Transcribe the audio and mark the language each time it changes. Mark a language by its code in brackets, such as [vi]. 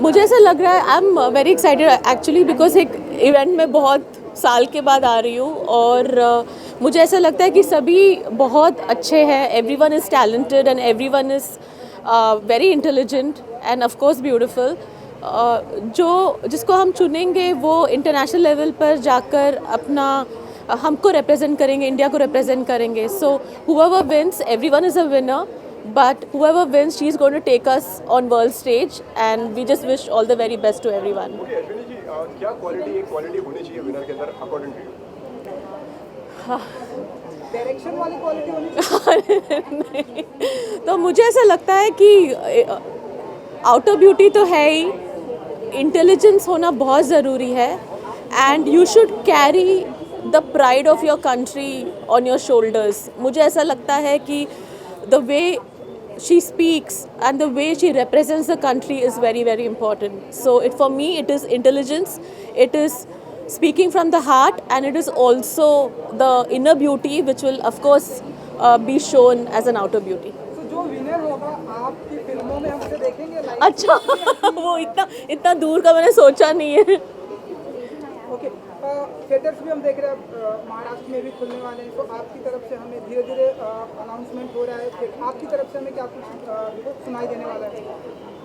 [hi] मुझे ऐसा लग रहा है [en] I am very excited actually because [hi] एक इवेंट में बहुत साल के बाद आ रही हूँ और मुझे ऐसा लगता है कि सभी बहुत अच्छे हैं। [en] Everyone is talented and everyone is very intelligent and of course beautiful. [hi] जिसको हम चुनेंगे वो इंटरनेशनल लेवल पर जाकर अपना हमको रिप्रेजेंट करेंगे, इंडिया को रिप्रेजेंट करेंगे। [en] So whoever wins, everyone is a winner, but whoever wins, she is going to take us on world stage and we just wish all the very best to everyone. [hi] Okay Ashwini ji, क्या quality होनी चाहिए winner के अंदर according to you? Direction वाली quality होनी नहीं, तो मुझे ऐसा लगता है कि आउटर ब्यूटी तो है ही, इंटेलिजेंस होना बहुत ज़रूरी है [en] And you should carry the pride of your country on your shoulders. [hi] मुझे ऐसा लगता है कि [en] The way she speaks and the way she represents the country is very, very important. So for me it is intelligence, it is speaking from the heart, and it is also the inner beauty which will of course be shown as an outer beauty. [hi] तो जो winner होगा आपकी फिल्मों में हम उसे देखेंगे live? अच्छा वो इतना दूर का मैंने सोचा नहीं है। ओके, थिएटर्स भी हम देख रहे हैं महाराष्ट्र में भी खुलने वाले हैं, तो आपकी तरफ से हमें धीरे धीरे अनाउंसमेंट हो रहा है, फिर आपकी तरफ से हमें क्या कुछ सुनाई देने वाला है?